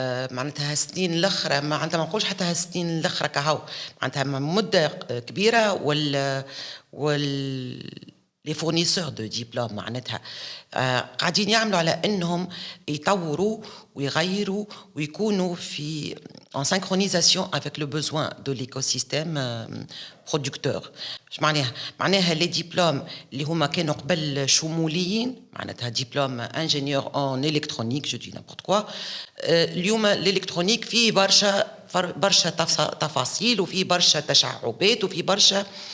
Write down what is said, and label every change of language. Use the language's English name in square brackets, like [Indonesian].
[Arabic] معناتها هالسنين الاخرى ما نقولش حتى هالسنين الاخرى كهو معناتها مده كبيره [French] les fournisseurs de diplômes [Arabic] معناتها قاعدين يعملوا على انهم يطوروا ويغيروا ويكونوا في [French] en synchronisation avec le besoin de l'écosystème producteur. [Arabic] اش معناها les diplômes اللي هما كانوا قبل شموليين معناتها [French] diplôme ingénieur en électronique je dis n'importe quoi [Arabic] اليوم الالكترونيك فيه برشا تفاصيل وفيه برشا تشعبات وفيه برشا